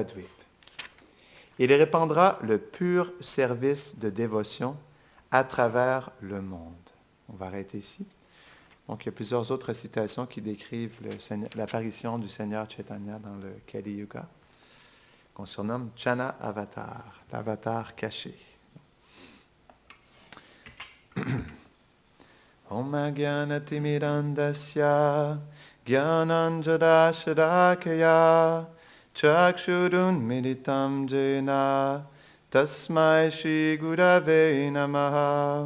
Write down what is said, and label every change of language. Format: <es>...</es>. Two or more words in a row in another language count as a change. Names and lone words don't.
<fr>Il répandra le pur service de dévotion à travers le monde. On va arrêter ici. Donc, il y a plusieurs autres citations qui décrivent l'apparition du Seigneur Chaitanya dans le Kali Yuga, qu'on surnomme</fr> <sa>Chana Avatar,</sa> <fr>l'avatar caché.</fr> <sa>Om Gyanatimirandasya Gyananjada Shadakaya Chakshurun Militam Jena Tasmai Shri Gurave Namaha</sa>